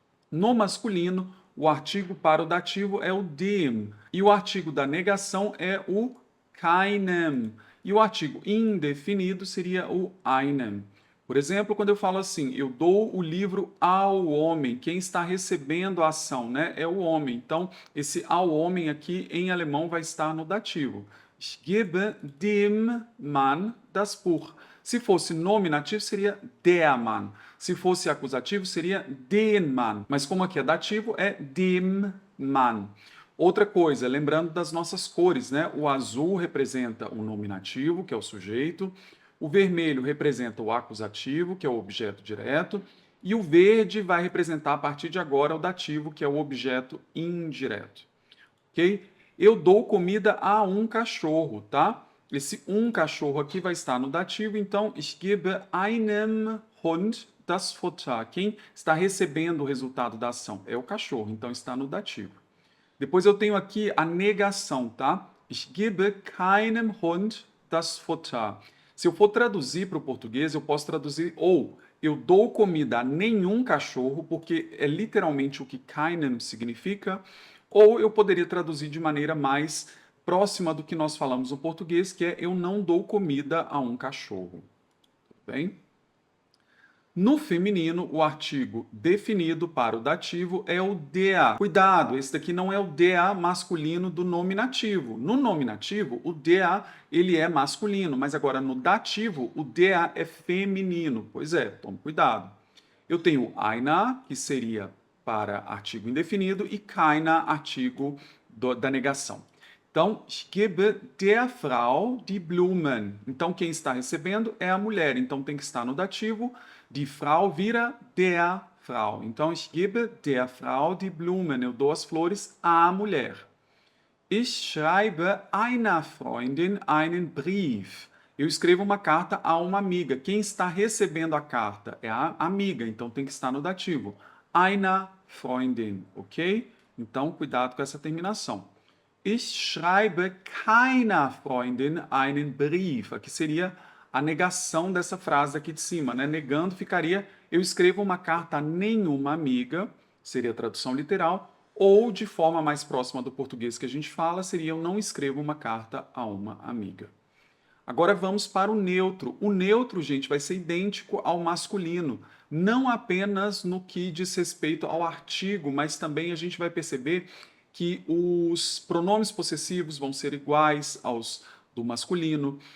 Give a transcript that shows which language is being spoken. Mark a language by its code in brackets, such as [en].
[pt] No masculino, o artigo para o dativo é o dem e o artigo da negação é o keinem. E o artigo indefinido seria o einem. Por exemplo, quando eu falo assim, eu dou o livro ao homem, quem está recebendo a ação, né, é o homem. Então, esse ao homem aqui em alemão vai estar no dativo. [de] Ich gebe dem Mann das Buch. [pt] Se fosse nominativo, seria [de] der Mann. [pt] Se fosse acusativo, seria [de] den Mann. [pt] Mas como aqui é dativo, é [de] dem Mann. [pt] Outra coisa, lembrando das nossas cores, né? O azul representa o nominativo, que é o sujeito. O vermelho representa o acusativo, que é o objeto direto. E o verde vai representar, a partir de agora, o dativo, que é o objeto indireto. Ok? Eu dou comida a um cachorro, tá? Esse um cachorro aqui vai estar no dativo, então, [de] ich gebe einem Hund das Futter. [pt] Quem está recebendo o resultado da ação é o cachorro, então está no dativo. Depois eu tenho aqui a negação, tá? [de] Ich gebe keinem Hund das Futter. [pt] Se eu for traduzir para o português, eu posso traduzir ou eu dou comida a nenhum cachorro, porque é literalmente o que keinem significa, ou eu poderia traduzir de maneira mais próxima do que nós falamos no português, que é eu não dou comida a um cachorro. Tudo bem? No feminino, o artigo definido para o dativo é o DA. Cuidado, esse daqui não é o DA masculino do nominativo. No nominativo, o DA ele é masculino, mas agora no dativo, o DA é feminino. Pois é, tome cuidado. Eu tenho einer, que seria para artigo indefinido, e keiner, artigo da negação. [de] Então, ich gebe der Frau die Blumen. [pt] Então, quem está recebendo é a mulher. Então, tem que estar no dativo. [de] Die Frau [pt] vira [de] der Frau. Então, ich gebe der Frau die Blumen. [pt] Eu dou as flores à mulher. [de] Ich schreibe einer Freundin einen Brief. [pt] Eu escrevo uma carta a uma amiga. Quem está recebendo a carta é a amiga. Então, tem que estar no dativo. [de] Einer Freundin, [pt] ok? Então, cuidado com essa terminação. [de] Ich schreibe keiner Freundin einen Brief. [pt] Aqui seria a negação dessa frase aqui de cima, né? Negando ficaria eu escrevo uma carta a nenhuma amiga, seria a tradução literal, ou de forma mais próxima do português que a gente fala, seria eu não escrevo uma carta a uma amiga. Agora vamos para o neutro. O neutro, gente, vai ser idêntico ao masculino, não apenas no que diz respeito ao artigo, mas também a gente vai perceber que os pronomes possessivos vão ser iguais aos do masculino.